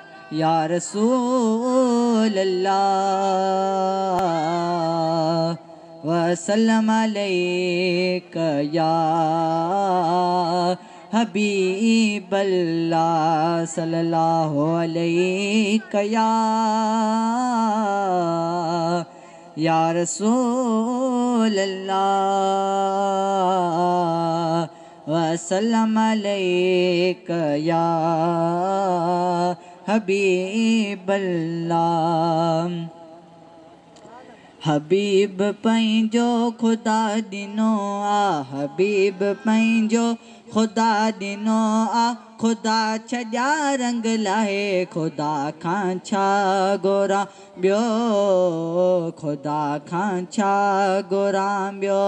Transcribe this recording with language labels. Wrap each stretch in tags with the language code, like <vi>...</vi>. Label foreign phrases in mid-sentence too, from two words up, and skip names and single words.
<ar>يا رسول الله وسلم عليك يا حبيب الله صلى الله عليك يا رسول الله وسلم عليك يا حبيب الله.</ar> <sd>हबीब पंहिंजो ख़ुदा ॾिनो आ, हबीब पंहिंजो ख़ुदा ॾिनो आ, ख़ुदा छॾिया रंग लाहे ख़ुदा खां छा घुरां ॿियो, ख़ुदा खां छा घुरां ॿियो।</sd>